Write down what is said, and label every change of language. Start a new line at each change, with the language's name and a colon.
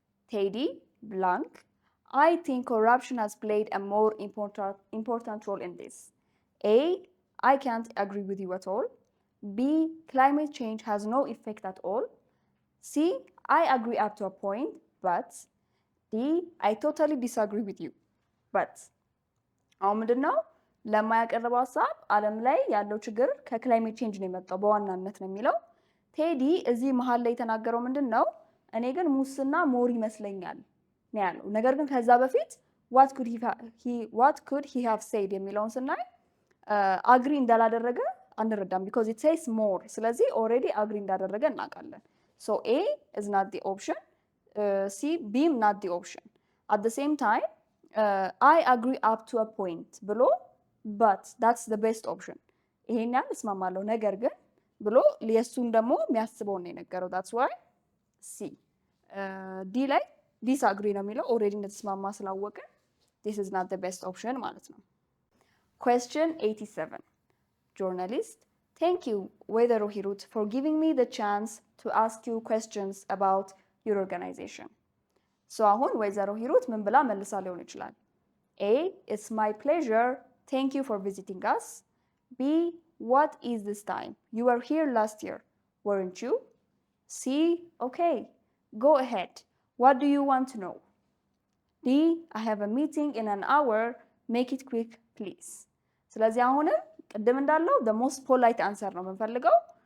English: Teddy, blank, I think corruption has played a more important role in this. A, I can't agree with you at all. B, climate change has no effect at all. C, I agree up to a point, but D, I totally disagree with you.
Amharic: But አሁን ምንድን ነው ለማ ያቀረበው ሀሳብ ዓለም ላይ ያለው ችግር ከክላይሜት ቼንጅ ነው የመጣው በዋናነት ነው የሚለው። ቴዲ እዚህ መሀል ላይ የተናገረው ምንድን ነው እኔ ግን ሙስና ሞር ይመስለኛል ነው ያለው። ነገር ግን ከዛ በፊት
English: what could he have said
Amharic: የሚለውን ስናይ አግሪ እንዳላደረገ አንረዳም because it says more ስለዚህ already አግሪ እንዳደረገ እናውቃለን።
English: So A is not the option. C, B not the option. At the same time I agree up to a point ብሎ but that's the best option
Amharic: ይሄን ያህል እስማማለሁ ነገር ግን ብሎ የእሱን ደግሞ የሚያስበውን ነው የነገረው
English: that's why C. D ላይ
Amharic: ዲስአግሪ ነው የሚለው ኦልሬዲ እንደተስማማ ስላወቀ
English: this is not the best option
Amharic: ማለት ነው።
English: Question 87 Journalist, thank you ወይዘሮ ሂሩት for giving me the chance to ask you questions about your organization.
Amharic: So አሁን ወይዘሮ ሂሩት ምን ብላ መልሳ ሊሆን ይችላል?
English: A, it's my pleasure, thank you for visiting us. B, what is this time? You were here last year, weren't you? C, okay, go ahead. What do you want to know? D, I have a meeting in an hour, make it quick, please.
Amharic: ስለዚህ አሁንም ቅድም እንዳለው
English: the most polite answer
Amharic: ነው የምንፈልገው.